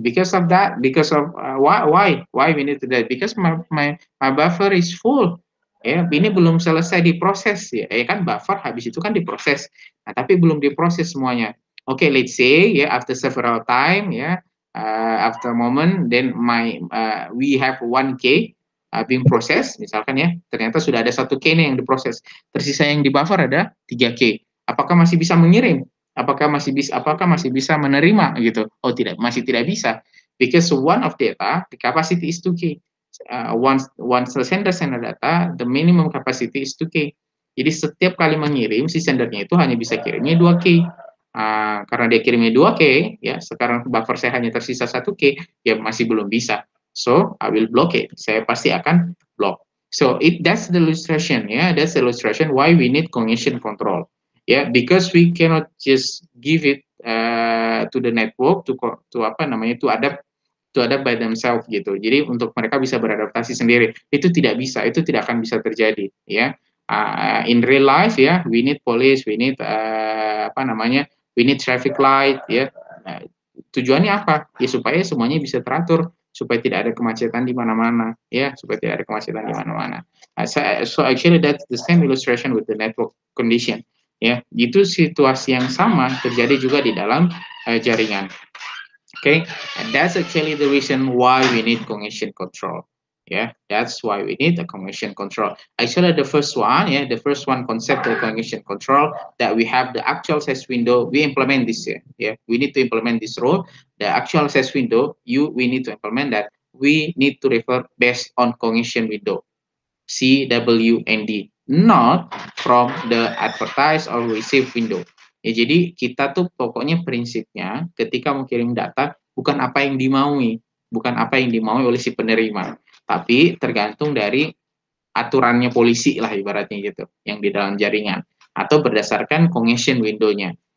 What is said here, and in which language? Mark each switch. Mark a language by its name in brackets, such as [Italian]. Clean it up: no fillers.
[English] Because of that, because of why we need to do that? Because my buffer is full. [Indonesian] Ini belum selesai diproses kan buffer habis itu kan diproses. Nah, tapi belum diproses semuanya. [English] Okay, let's say after several time after a moment, then we have 1K being process, [Indonesian] misalkan ternyata sudah ada 1K nih yang diproses, tersisa yang di buffer ada 3K. Apakah masih bisa mengirim? Apakah masih bisa menerima gitu? Oh tidak, masih tidak bisa. [English] Because one of data, the capacity is 2K. Once the sender send data, the minimum capacity is 2K. [Indonesian] Jadi setiap kali mengirim, si sendernya itu hanya bisa kirimnya 2K. karena dia kirimnya 2K, ya sekarang buffer saya hanya tersisa 1K, ya masih belum bisa. [English] So I will block it. [Indonesian] Saya pasti akan block. [English] So that's the illustration, ya. That's the illustration why we need congestion control. Ya, because we cannot just give it to the network to apa namanya, to adapt by themselves gitu. [Indonesian] Jadi untuk mereka bisa beradaptasi sendiri itu tidak bisa, itu tidak akan bisa terjadi, ya. [English] In real life, ya, we need police, we need apa namanya, we need traffic light, ya. [Indonesian] Tujuannya apa? Ya supaya semuanya bisa teratur, supaya tidak ada kemacetan di mana-mana, ya, supaya tidak ada kemacetan di mana-mana. [English] So actually that's the same illustration with the network condition, ya. [Indonesian] Itu situasi yang sama terjadi juga di dalam jaringan. [English] Okay, and that's actually the reason why we need congestion control. Yeah, that's why we need the congestion control. Actually, the first one, yeah, the first one concept of congestion control, that we have the actual access window. We implement this here. Yeah, we need to implement this rule. The actual access window, we need to implement that. We need to refer based on congestion window, CWND, not from the advertise or receive window. [Indonesian] Ya, jadi kita tuh pokoknya prinsipnya ketika mau kirim data bukan apa yang dimaui, bukan apa yang dimaui oleh si penerima, tapi tergantung dari aturannya polisi lah ibaratnya gitu, yang di dalam jaringan atau berdasarkan congestion window-nya.